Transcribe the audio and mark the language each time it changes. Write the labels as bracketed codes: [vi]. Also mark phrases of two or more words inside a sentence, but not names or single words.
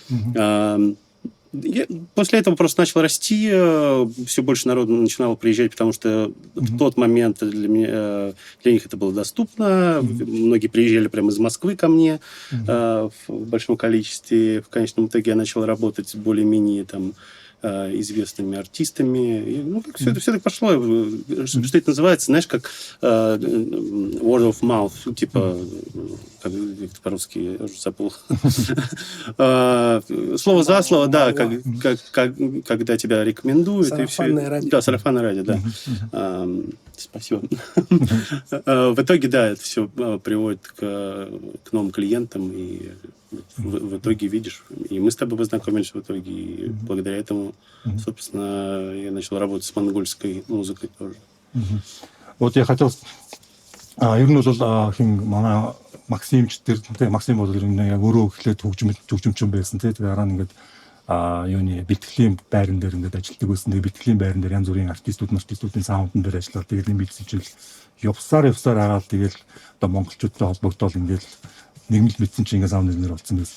[ru] После этого просто начал расти, все больше народу начинало приезжать, потому что в тот момент для них это было доступно. Многие приезжали прямо из Москвы ко мне в большом количестве. В конечном итоге я начал работать с более-менее там известными артистами. И, все так пошло. Что это называется? Знаешь, как [en] word of mouth, [ru] типа, как это по-русски, я уже забыл. Слово за слово, да, когда тебя рекомендуют. Сарафанное радио. Да, сарафанное радио, да. Спасибо. В итоге, да, это все приводит к новым клиентам, и в итоге видишь, и мы с тобой познакомились в итоге, и благодаря этому, собственно, я начал работать с монгольской музыкой тоже. Вот я хотел... [mn] ер нь бол манай Максимчдэр Максим бол ер нь яг өөрөө эхлээд хөгжимчин байсан тийм дараа нь ингээд юуны бэлтгэлийн байран дээр ингээд ажилладаг байсан. Тэгээ бэлтгэлийн байран дээр янз бүрийн артистуудын саундн дээр ажиллаад тэгээд энэ бэлтгэж явсаар агаад тэгээд одоо монголчуудтай холбогдоод ингээд нэгмэл мэдсэн чинь ингээд саунд инженер болсон байсан.